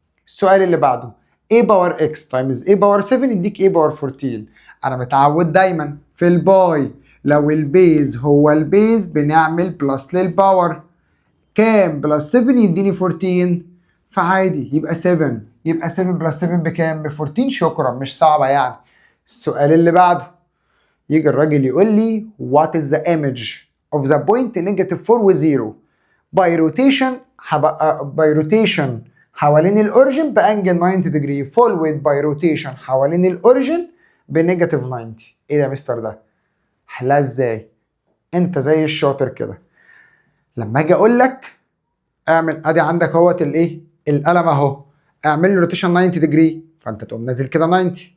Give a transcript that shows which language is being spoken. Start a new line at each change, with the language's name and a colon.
Arabic: السؤال اللي بعده a باور x تايمز a باور 7 يديك a باور 14. انا متعود دايما في الباي لو البيز هو البيز بنعمل بلس للباور. كام بلس 7 يديني 14؟ فعادي يبقى 7. يبقى 7 بلس 7 بكام؟ ب 14. شكرا، مش صعبة يعني. السؤال اللي بعده يجي الراجل يقول لي
English: what is the image of the point negative 4 و 0 by rotation. by rotation
Arabic: حوالين الاوريجن بانجل 90 ديجري فولويد باي روتيشن حوالين الاوريجن بنيجاتيف 90. ايه ده يا مستر ده؟ حلها ازاي؟ انت زي الشاطر كده، لما اجي اقول لك اعمل ادي عندك اهوت الايه؟ القلم اهو، اعمل له روتيشن 90 ديجري، فانت تقوم نازل كده 90.